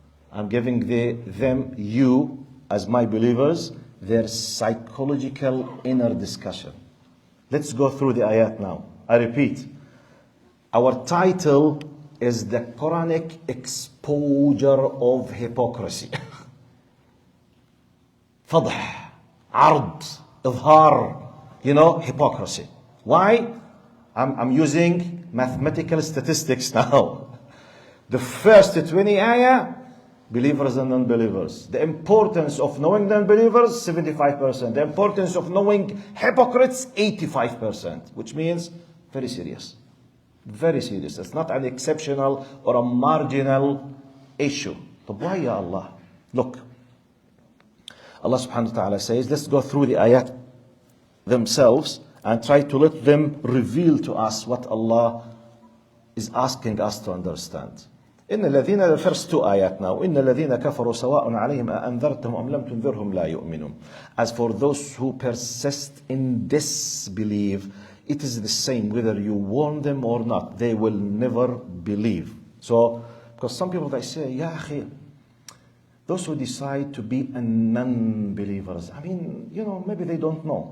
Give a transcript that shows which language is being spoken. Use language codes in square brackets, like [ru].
[en] I'm giving them, you, as my believers, their psychological inner discussion. Let's go through the ayat now. I repeat, our title is the Quranic exposure of hypocrisy. [ar] فضح, عرض, إظهار, hypocrisy. [en] Why? I'm using mathematical statistics now. The first 20 ayah, believers and non-believers. The importance of knowing non-believers, 75%. The importance of knowing hypocrites, 85%. Which means very serious. Very serious. It's not an exceptional or a marginal issue. But why, ya Allah? Look. Allah subhanahu wa ta'ala says, let's go through the ayat themselves and try to let them reveal to us what Allah is asking us to understand. [ar] إن الذين, [en] the first two ayat now, [ar] إن الذين كفروا سواء عليهم أأنذرتهم أم لم تنذرهم لا يؤمنون. [en] As for those who persist in disbelief, it is the same whether you warn them or not. They will never believe. So, because some people, they say, Ya akhi, those who decide to be non-believers, I mean, maybe they don't know.